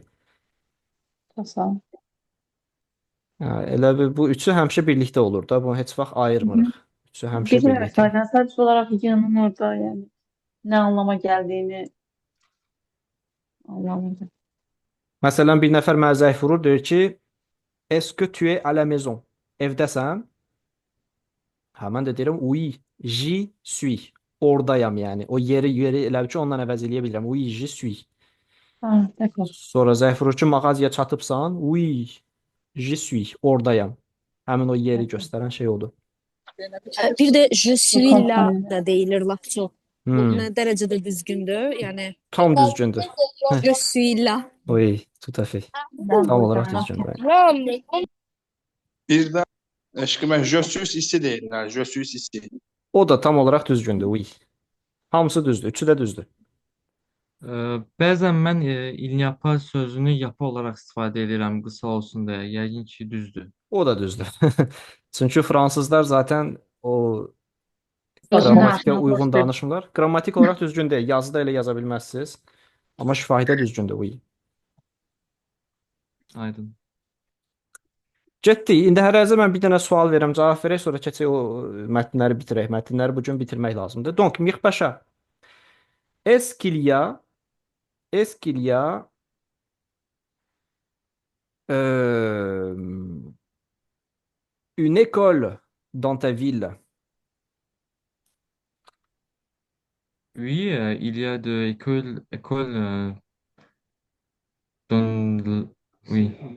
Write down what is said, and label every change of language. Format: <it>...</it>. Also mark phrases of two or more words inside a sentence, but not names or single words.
<az>Təsəlli. Elə bu üçü həmişə birlikdə olur da. Bunu heç vaxt ayırmırıq. Üçü həmişə Bilmirəm, birlikdə. sadəcə olaraq yanın orada, yəni nə anlama gəldiyini anlamadım. Məsələn, bir nəfər mənə zəng vurur, deyir ki,</az> <fr>est-ce que tu es à la maison?</fr> <az>Evdəsən? Hə, mən də deyirəm,</az> <fr>oui, j'y suis.</fr> <az>Oradayam yəni. O yeri elə ki, ondan əvəz eləyə bilirəm.</az> <fr>Oui, j'y suis. Ha, d'accord.</fr> <az>Sonra zəng vurur ki, mağazaya çatıbsan?</az> <fr>Oui, j'y suis.</fr> <az>Oradayam. Həmin o yeri göstərən şey odur. Bir də</az> <fr>je suis là</fr> <az>da deyilir lap çox. Bu Hmm, nə dərəcədə düzgündür? Yəni tam düzgündür.</az> <fr>je suis là. Oui, tout à fait. Ben</fr> <tr>Tam olarak buradayım.</tr> <az>düzgündür. Evet. Bir de eşkime</az> <fr>je suis ici</fr> <az>deyirlər.</az> <fr>Je suis ici.</fr> <az>O da</az> <tr>tam olarak</tr> <az>düzgündür. Oui. Hamısı düzdür. Üçü de düzdür. Bəzən mən</az> <fr>il y a pas</fr> <az>sözünü yapı olaraq istifadə edirəm qısa olsun deyə. Yəqin ki, düzdür. O da düzdür. Çünkü Fransızlar zaten o Özün qrammatikə danışmaq uyğun xoşdur. danışmırlar. Qrammatik olarak düzgün deyil. Yazıda elə yaza bilməzsiniz. Amma şifahidə düzgündür.</az> <fr>Oui.</fr> <az>Aydın. Getdik. İndi hər ərzə mən bir dənə sual verirəm, cavab verək, sonra keçək o mətnləri bitirək. Mətnləri bu gün bitirmək lazımdır.</az> <fr>Donc, Mirpaşa, est-ce qu'il y a euh, une école dans ta ville? Oui, il y a de écoles dans oui.</fr>